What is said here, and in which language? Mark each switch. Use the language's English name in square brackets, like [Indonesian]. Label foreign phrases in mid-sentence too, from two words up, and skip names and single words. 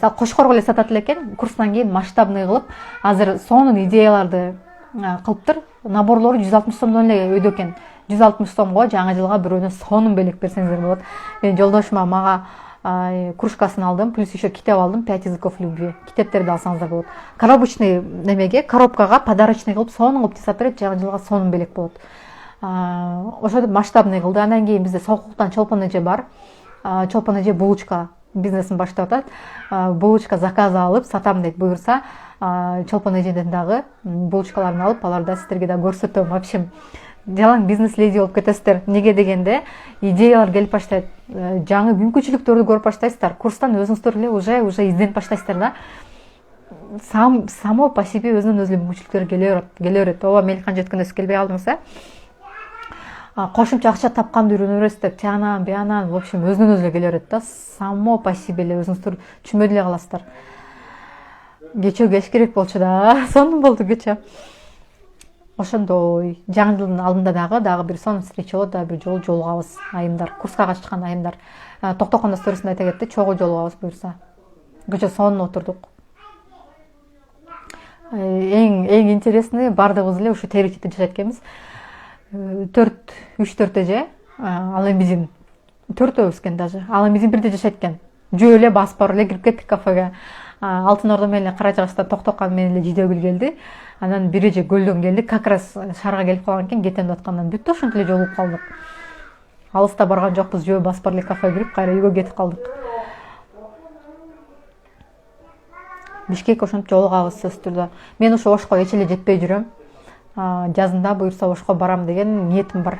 [Kyrgyz] Ал Кочкорго эле сатат экен, курстан кийин масштабный кылып, азыр сонун идеяларды кылыптыр. Наборлору 160 сомдон эле өйдө экен. 160 сомго жаңы жылга бирөөнө сонун белек берсеңиздер болот. Мен жолдошума мага кружкасын алдым, [Russian] плюс еще [Kyrgyz] китеп алдым, 5 языков любви. Китептерди алсаңыздар болот. Коробочный немеге, коробкага подарочный кылып, сонун кылып жасап берет, жаңы жылга сонун белек болот. Ошо масштабный кылды. Андан кийин бизде Солкуктан Чолпон эже бар. Чолпон эже булочка бизнесин баштап атат. Булочка заказ алып сатам дейт. Буюрса, Чолпон эжеден дагы булочкаларын алып, аларды сиздерге да көрсөтөм. [Russian] В общем, [Kyrgyz] жалаң бизнес леди болуп кетесиздер. Неге дегенде, идеялар келип баштайт. Жаңы мүмкүнчүлүктөрдү көрүп баштайсыздар. Курстан өзүңүздөр эле уже изденип баштайсыздар да. [Russian] Само по себе [Kyrgyz] өзүнүн өзү мүмкүнчүлүктөр келе берет. Ооба, Меликхан жеткенде келбей алдыңыз, кошумча акча тапканды үйрөнө бересиздер. Тиянан, биянан, [Russian] в общем, [Kyrgyz] өзүнөн өзү келе берет да. [Russian] Само по себе [Kyrgyz] эле өзүңүздөр түшүнбөй деле каласыздар. Кечөө кеш керек болчу да. Сонун болду кечөө. Ошондой. Жаңы жылдын алдында дагы бир сонун встреча болот, дагы бир жолу жолугабыз айымдар, курска катышкан айымдар. Токтокондо сторисинде айта кетти, чогуу жолугабыз буюрса. Кечөө сонун отурдук. Эң интересный, бардыгыбыз эле ушу Теречитте жашайт экенбиз. 3-4 эже, ал эми биздин 4-өөбүз экен даже. Ал эми биздин бирде жашайт экен. Жөө эле басып барып эле кирип кеттик кафеге. Алтын Ордо менен Кара Чыгачтан Токтокан менен эле Жидегүл келди. Анан бир эже көлдөн келди, [Russian] как раз [Kyrgyz] шаарга келип калган экен, кетем деп аткандан бүттү, ошентип эле жолугуп калдык. Алыста барган жокпуз, жөө басып барып эле кафеге кирип, кайра үйгө кетип калдык. Бишкек ошентип жолугабыз сөзсүз түрдө. Мен ошо Ошко эч эле жетпей жүрөм. Жазында буюрса Ошко барам деген ниетим бар.